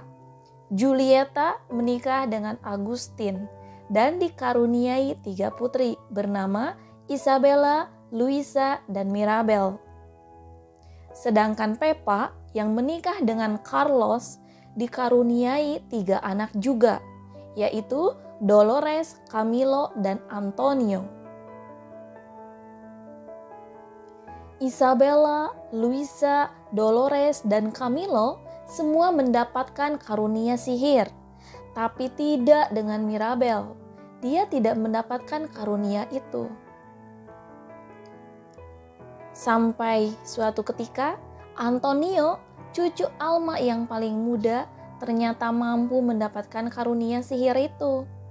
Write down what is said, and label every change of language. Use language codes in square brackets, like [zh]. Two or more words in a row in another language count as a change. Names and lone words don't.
[id] Julieta menikah dengan Agustin dan dikaruniai 3 putri bernama Isabella, Luisa, dan Mirabel. Sedangkan Pepa yang menikah dengan Carlos dikaruniai 3 anak juga, yaitu Dolores, Camilo, dan Antonio. Isabella, Luisa, Dolores, dan Camilo semua mendapatkan karunia sihir, tapi tidak dengan Mirabel. Dia tidak mendapatkan karunia itu. Sampai suatu ketika, Antonio, cucu Alma yang paling muda, ternyata mampu mendapatkan karunia sihir itu.